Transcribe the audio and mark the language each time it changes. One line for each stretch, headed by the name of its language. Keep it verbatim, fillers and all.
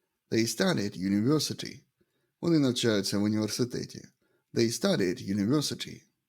English: They study at university.
Ukrainian: Вони навчаються в університеті.
English: They study at university.